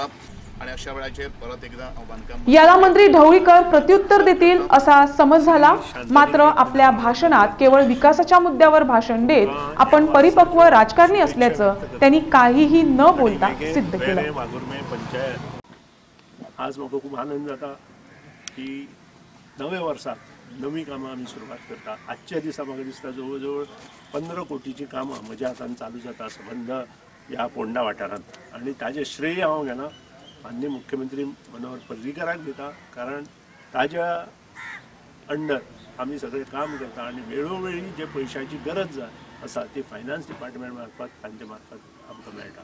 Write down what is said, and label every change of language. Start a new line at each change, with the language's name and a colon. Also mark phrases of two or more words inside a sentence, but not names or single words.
Marathi: आणि अशा वेळाचेर परत एकदा बांधकाम याला मंत्री ढवळीकर प्रत्युत्तर देतील असा समज झाला। मात्र आपल्या भाषणात केवळ विकासाच्या मुद्द्यावर भाषण देत आपण परिपक्व राजकारणी असल्याचं त्यांनी काहीही न बोलता सिद्ध केलं।
Konkani: आज म्हाका खूप आनंद जाता की नवे वर्साक नवी कामां आमी सुरवात करता। आजच्या दिसा म्हाका दिसता जवळ जवळ 15 कोटीची कामां म्हज्या हातान चालू जाता संबंध ह्या पोंडा वाठारांत आणि ताजें श्रेय हांव घेना, माननीय मुख्यमंत्री मनोहर पर्रीकाराक दिता, कारण ताज्या अंडर आमी सगळें काम करता आणि वेळोवेळी जे पयशांची गरज आसा ती
English: finance department
Konkani: मार्फत तांचे मार्फत आमकां मेळटा।